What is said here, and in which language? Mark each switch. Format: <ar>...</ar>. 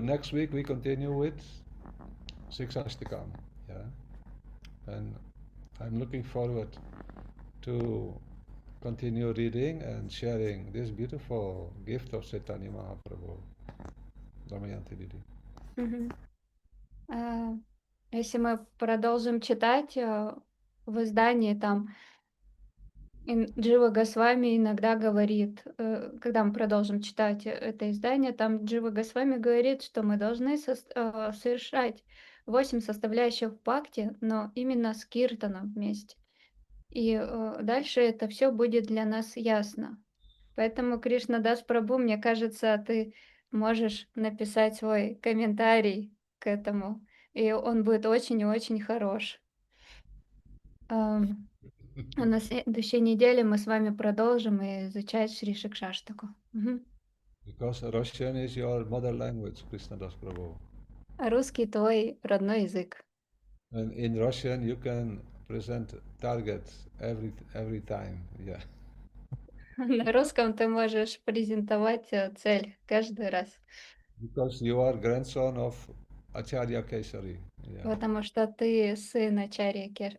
<en>Next week we continue with Sikshastikam. Yeah. And I'm looking forward to continue reading and sharing this beautiful gift of Chaitanya Mahaprabhu. Damayanti Didi. Мгм.</en> <ru>Если мы продолжим читать в издании, там Джива Госвами иногда говорит, когда мы продолжим читать это издание, там Джива Госвами говорит, что мы должны совершать 8 составляющих бхакти, но именно с киртаном вместе. И дальше это все будет для нас ясно. Поэтому, Кришна-дас Прабху, мне кажется, ты можешь написать свой комментарий к этому, и он будет очень и очень хорош. А на следующей неделе мы с вами продолжим изучать Шри Шикшаштаку.</ru> <en>Because Russian is your mother language, Krishnadas Prabhu.</en> <ru>А русский твой родной язык.</ru> <en>And in Russian you can present targets every time. Yeah.</en> <ru>На русском ты можешь презентовать цель каждый раз.</ru> <en>Because you are grandson of Acharya Kesari. Yeah.</en> <ru>Потому что ты сын Ачарьи Кешари.</ru>